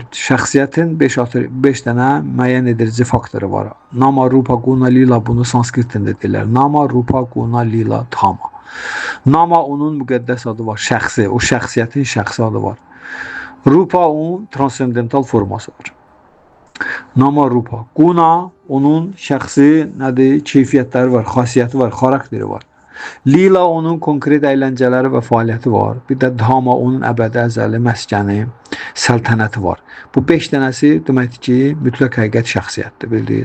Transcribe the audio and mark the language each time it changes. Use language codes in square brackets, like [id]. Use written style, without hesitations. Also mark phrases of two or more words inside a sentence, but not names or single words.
[az] Şəxsiyyətin 5 dənə müəyyən edici faktoru var. Nama, Rupa, Guna, Lila, bunu sanskrit dilində deyirlər. Nama, Rupa, Guna, Lila, Tama. Nama onun müqəddəs adı var, şəxsi, o şəxsiyyətin şəxsi adı var. Rupa onun transcendental forması var. Nama, Rupa. Guna onun şəxsi nədir? Keyfiyyətləri var, xasiyyəti var, xarakteri var. Lila onun konkret əyləncələri və fəaliyyəti var. Bir də Dhama onun əbədi əzəli məskəni, səltənəti var. Bu 5 dənəsi deməkdir ki, mütləq həqiqət şəxsiyyətdir, bildiniz.